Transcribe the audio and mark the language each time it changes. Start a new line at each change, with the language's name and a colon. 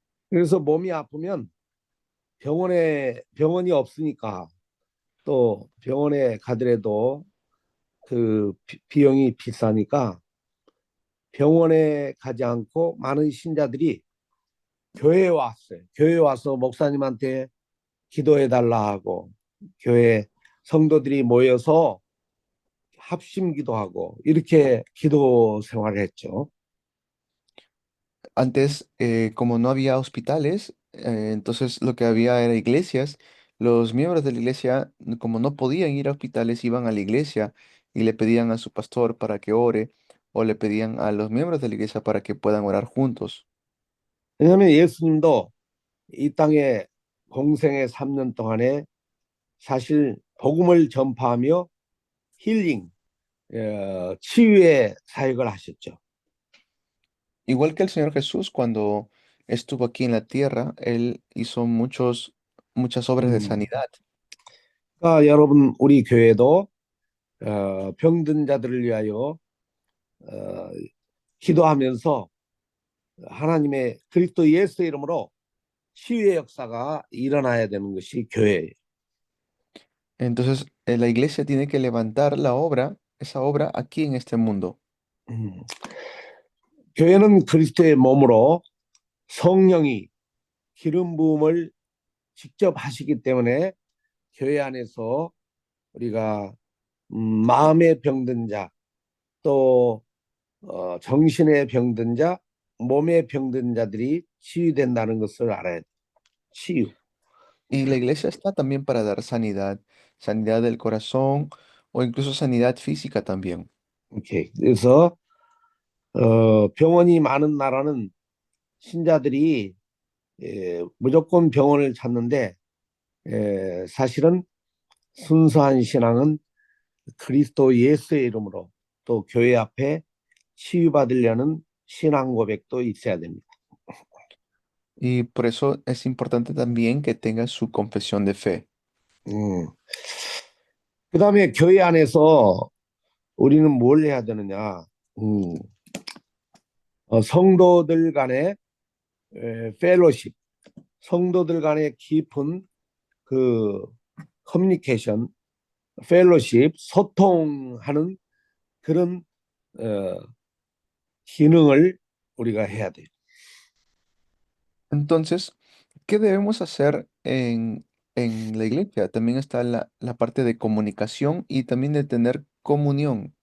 Korean: 그래서 몸이 아프면 병원이 없으니까 또 병원에 가더라도 그 비용이 비싸니까 병원에 가지 않고 많은 신자들이 교회에 왔어요. 교회에 와서 목사님한테 기도해 달라 하고 교회 성도들이 모여서 합심 기도하고 이렇게 기도 생활을 했죠.
Spanish: Antes, como no había hospitales, entonces lo que había era iglesias. Los miembros de la iglesia, como no podían ir a hospitales, iban a la iglesia y le pedían a su pastor para que ore o le pedían a los miembros de la iglesia para que puedan orar juntos.
Korean: 왜냐하면 예수님도 이 땅에 공생의 3년 동안에 사실 복음을 전파하며 힐링, 치유의 사역을 하셨죠.
Spanish: Igual que el Señor Jesús, cuando estuvo aquí en la tierra, Él hizo muchas obras de sanidad.
Korean: 그러니까 여러분 우리 교회도 병든 자들을 위하여 기도하면서 하나님의 그리스도 예수의 이름으로 치유의 역사가 일어나야 되는 것이 교회예요.
Spanish: Entonces, la iglesia tiene que levantar esa obra aquí en este mundo.
Korean: 교회는 그리스도의 몸으로 성령이 기름 부음을 직접 하시기 때문에 교회 안에서 우리가 마음의 병든 자, 또 정신의 병든 자, 몸의 병든 자들이 치유된다는 것을 알아야 돼. 치유.
Spanish: Y la iglesia está también para dar sanidad, sanidad del corazón o incluso sanidad física también.
English: 오케이.
Korean: 그래서 병원이 많은 나라는 신자들이 무조건 병원을 찾는데 사실은 순수한 신앙은 그리스도 예수의 이름으로 또 교회 앞에 치유받으려는 신앙 고백도 있어야 됩니다.
Spanish: Y por eso es importante también que tenga su confesión de fe.
Korean: 그다음에 교회 안에서 우리는 뭘 해야 되느냐? 성도들 간의 펠로십, 성도들 간의 깊은 그 커뮤니케이션, 펠로십, 소통하는 그런 기능을 우리가 해야 돼요.
Spanish: Entonces, ¿qué debemos hacer en la iglesia? También está la parte de comunicación y también de tener comunión